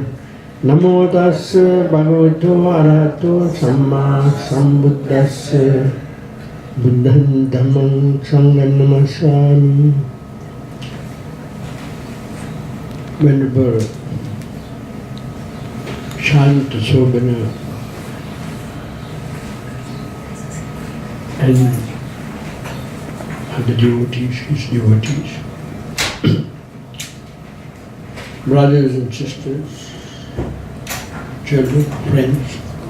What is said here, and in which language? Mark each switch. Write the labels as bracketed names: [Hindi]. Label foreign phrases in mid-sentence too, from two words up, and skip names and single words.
[Pali] Namo tassa bhagavato arahato samma sambuddhassa. Buddham dhammam sangham namasami. [English] Venerable Shanta Sobhana and the devotees, his devotees, brothers and sisters, children, friends.